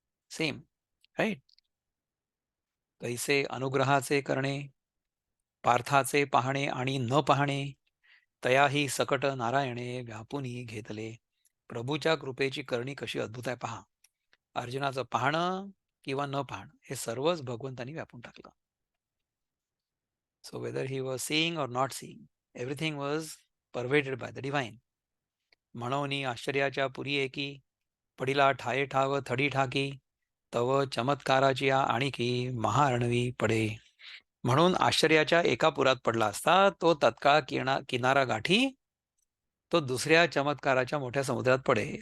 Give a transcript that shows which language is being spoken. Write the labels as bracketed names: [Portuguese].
[English] Same, right? [Marathi] तैसे अनुग्रहाचे करणे, पार्थाचे पाहणे आणि न पाहणे, तयाही सकट नारायणे व्यापुनी घेतले. प्रभूच्या कृपेची करणी कशी अद्भुत आहे पहा. अर्जुनाचं पाहणं किंवा न पाहणं हे सर्वच भगवंतानी व्यापून टाकलं. [English] So whether he was seeing or not seeing, everything was pervaded by the divine. [Marathi] म्हणून आश्चर्याच्या पुरी एकी, पडिला ठाये ठाव थडी ठाकी, तव चमत्काराची आणिकी महारणवी पडे. म्हणून आश्चर्याच्या एका पुरात पडला असता तो तत्काळ किनारा गाठी, तो दुसऱ्या चमत्काराच्या मोठ्या समुद्रात पडे.